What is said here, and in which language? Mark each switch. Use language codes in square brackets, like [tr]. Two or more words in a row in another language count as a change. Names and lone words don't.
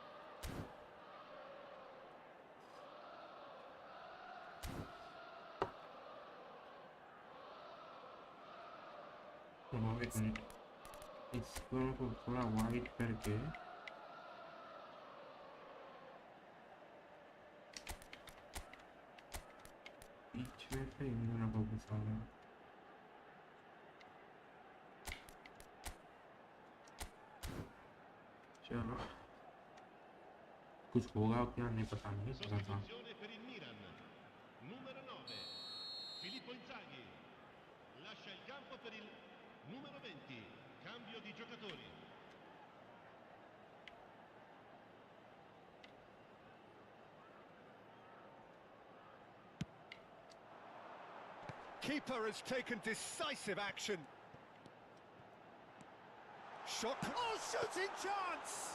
[hi] एक मिनट इसको थोड़ा वाइट करके बीच में से इन दोनों को घुसाऊंगा. चलो कुछ होगा क्या नहीं पता नहीं. [it] Sostituzione per il Milan. Numero 9, Filippo Inzaghi. Lascia il campo per il numero 20. Cambio di giocatori. [en] Keeper has taken decisive action. Shot. Oh, shooting chance!